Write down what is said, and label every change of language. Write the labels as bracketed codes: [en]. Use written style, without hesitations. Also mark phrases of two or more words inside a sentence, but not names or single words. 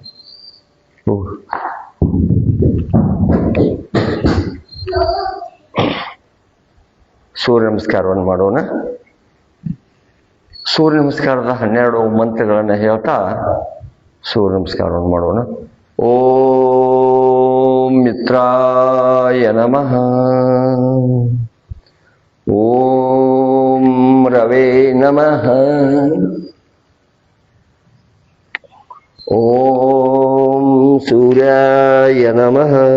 [kn] ಸೂರ್ಯ ನಮಸ್ಕಾರವನ್ನು ಮಾಡೋಣ. ಸೂರ್ಯ ನಮಸ್ಕಾರದ 12 ಮಂತ್ರಗಳನ್ನು ಹೇಳ್ತಾ ಸೂರ್ಯ ನಮಸ್ಕಾರವನ್ನು ಮಾಡೋಣ. [sa] ಓಂ ಮಿತ್ರಾಯ ನಮಃ. ಓಂ ರವೇ ನಮಃ. ಓಂ ಸೂರ್ಯಾಯ ನಮಃ.